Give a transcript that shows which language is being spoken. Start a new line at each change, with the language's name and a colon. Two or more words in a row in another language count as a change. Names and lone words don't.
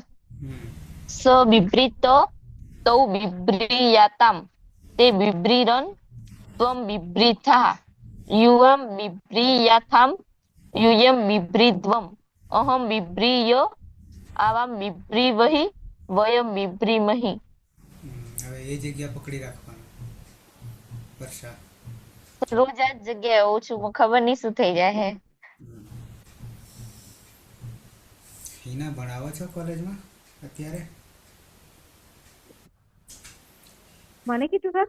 Sanskrit: स बिभ्रीत तौ बिभ्रीयातां ते बिभ्रीरन् त्वं बिभ्रीथाः युवां बिभ्रीयाथां यूयं बिभ्रीध्वम्। अहं बिभ्रीय आवां बिभ्रीवहि वयं बिभ्रीमहि।
Gujarati: હવે એ જગ્યા પકડી રાખવાનું. વર્ષા રોજ આ જ જગ્યાએ હોઉં છું, ખબર નહીં શું થઈ જાય હે. હિના ભણાવો છો કોલેજમાં અત્યારે? મને કીધું સર?